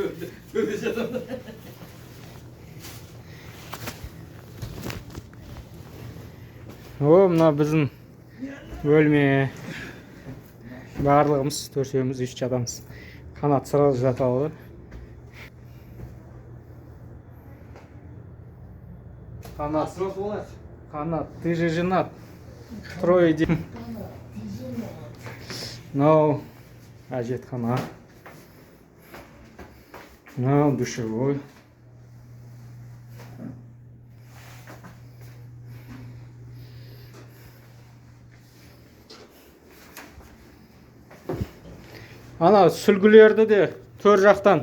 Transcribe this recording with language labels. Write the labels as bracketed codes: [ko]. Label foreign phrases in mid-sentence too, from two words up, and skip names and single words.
[kk] О, мына біздің бөлме. Барлығымыз, төртеуміз, 3 адамыз. Қанат сразу жата алды. Қанат, [ru] ты же женат. Трое детей. [kk] Мынау әжетхана. Мынау душевой. Ана сүлгілерді де төр жақтан.